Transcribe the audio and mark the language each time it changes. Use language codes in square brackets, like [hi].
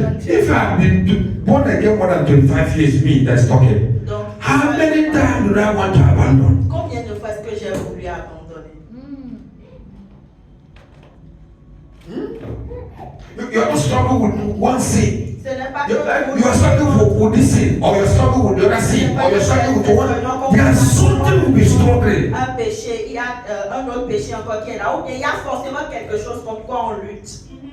[en] If you have been born again more than 25 years, me that's talking. How many times do I want to abandon? [fr] Combien de fois est-ce que j'ai voulu abandonner? [en] You are not struggling with one sin. [fr] Ce n'est pas [en] You are struggling with this sin, or you are struggling with the other sin, or you are struggling with one. There is something will be struggling. [fr] Un péché, il y a un autre péché encore qui est là. Ou bien il y a forcément quelque chose contre quoi on lutte.